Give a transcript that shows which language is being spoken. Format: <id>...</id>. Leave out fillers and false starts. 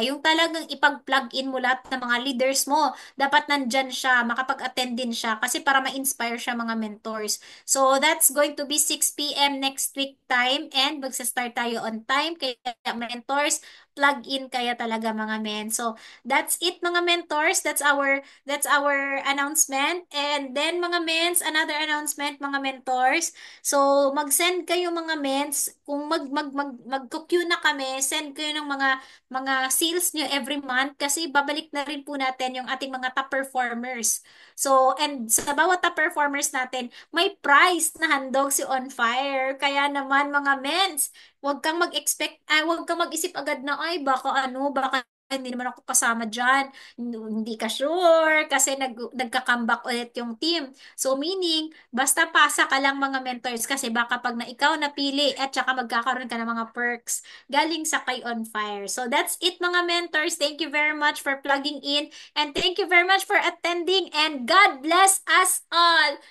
<tl>Yung talagang ipag-plug in mo lahat ng mga leaders mo, dapat nandyan siya, makapag-attend din siya kasi para ma-inspire siya, mga mentors.</tl> <en>So that's going to be 6 p.m. next week time</en> <tl>and magsa-start tayo on time. Kaya mentors, plug in kaya talaga, mga men.</tl> <en>So that's it, mga mentors. That's our announcement. And then, mga mens, another announcement, mga mentors.</en> <tl>So mag-send kayo, mga mens, kung mag-queue na kami, send kayo ng mga sales nyo every month kasi babalik na rin po natin yung ating mga top performers. So, and sa bawat top performers natin, may prize na handog si On Fire. Kaya naman, mga mens, huwag kang mag-isip agad na, ay, baka hindi naman ako kasama dyan. Hindi ka sure kasi nagka-comeback ulit yung team. So meaning, basta pasa ka lang mga mentors kasi baka pag na ikaw napili at saka magkakaroon ka ng mga perks galing sa Kay on Fire.</tl> <en>So that's it mga mentors. Thank you very much for plugging in and thank you very much for attending and God bless us all.</en>